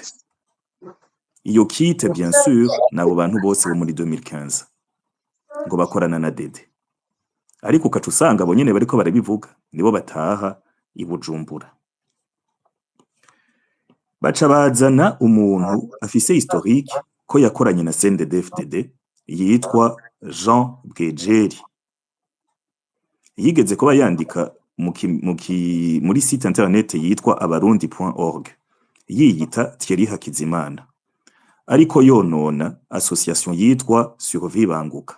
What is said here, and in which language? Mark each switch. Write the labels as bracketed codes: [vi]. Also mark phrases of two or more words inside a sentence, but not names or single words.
[rn] Iyo kite [fr] bien sûr [rn] nabo bantu bose bo muri 2015 ngo bakorana na Dede, ariko ukaca usanga abo nyene bariko barabivuga nibo bataha i Bujumbura. Baca bazana umuntu afise historique ko yakoranye na CNDD-FDD yitwa Jean Bwejeri, yigeze kuba yandika muri [fr] site internet [rn] yitwa abarundi.org, yiyita Thierry Hakizimana, ariko yonona association yitwa Survivanguka.